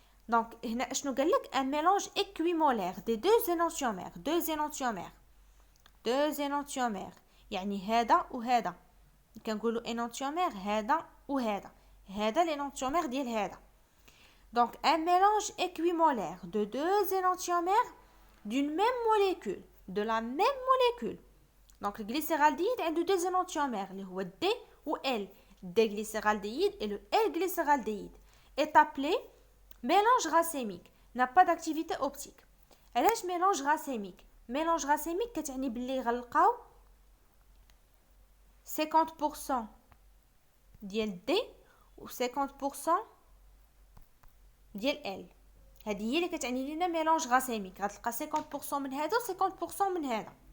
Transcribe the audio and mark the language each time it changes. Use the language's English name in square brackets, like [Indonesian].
[French] Donc, [Arabic] هنا شنو قال لك [French] un mélange équimolaire des deux énantiomères. [Arabic] يعني هذا وهذا. كنقولوا énantiomère هذا وهذا. هذا l'énantiomère ديال هذا. [French] Donc, un mélange équimolaire de deux énantiomères d'une même molécule, de la même molécule. Donc, le glycéraldéhyde a deux énantiomères, le D ou L, D-glycéraldéhyde et le L-glycéraldéhyde, est appelé mélange racémique, n'a pas d'activité optique. [Arabic] علاش mélange racémique? Mélange racémique كتعني باللي غنلقاو 50% ديال D و 50% ديال ال. هذه هي اللي كتعني لنا ميلونج غاسيميك، غتلقى 50% من هذا و 50% من هذا.